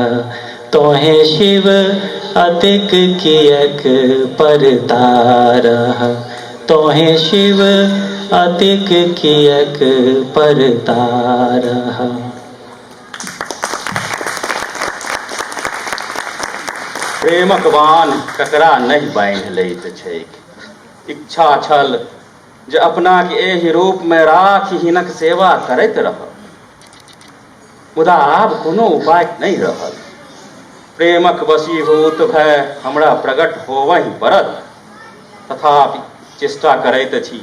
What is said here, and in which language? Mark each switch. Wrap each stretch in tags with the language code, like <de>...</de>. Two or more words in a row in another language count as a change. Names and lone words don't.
<mai>तोहें शिव अतिक कियक परतारह। तोहें शिव अतिक कियक परतारह। प्रेमक बान ककरा नहीं बांधि लैत छैक। इच्छा छल जे अपना के एहि रूप में राखि हिनक सेवा करैत रह, मुदा आब कोनो उपाय नहीं रहल। प्रेमक वशीभूत भय हमरा प्रकट होवहि पड़त, तथापि चेष्टा करैत छी।</mai>